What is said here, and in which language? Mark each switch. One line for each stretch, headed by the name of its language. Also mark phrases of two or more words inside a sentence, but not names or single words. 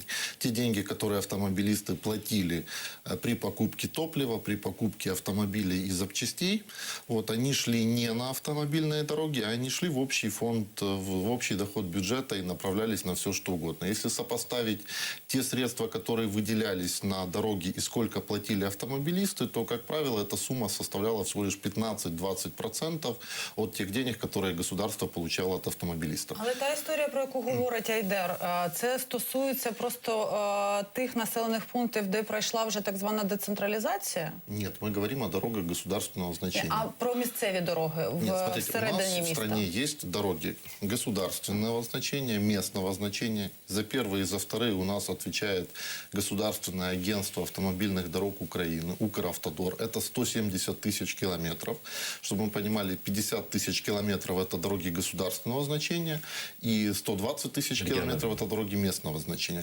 Russian: Те деньги, которые автомобилисты платили при покупке топлива, при покупке автомобилей и запчастей, вот, они шли не на автомобильные дороги, а они шли в общий фонд, в общий доход бюджета и направлялись на все, что угодно. Если сопоставить те средства, которые выделялись на дороги и сколько платили автомобилисты, то, как правило, эта сумма составляла всего лишь 15-20% от тех денег, которые государство получало от автомобилистов.
Ukrainian: Але та історія, про яку говорить Айдер, це стосується просто тих населених пунктів, де пройшла вже так звана децентралізація?
Russian: Нет, мы говорим о дорогах государственного значения.
Ukrainian: А про місцеві дороги
Russian: Нет, смотрите, у
Ukrainian: всередині
Russian: нас в
Ukrainian: міста?
Russian: стране есть дороги государственного значения, местного значения. За первые и за вторые у нас отвечает Государственное агентство автомобильных дорог Украины, Укравтодор. Это 170 тысяч километров. Чтобы мы понимали, 50 тысяч километров – это дороги государственного значения, и 120 тысяч километров – это дороги местного значения.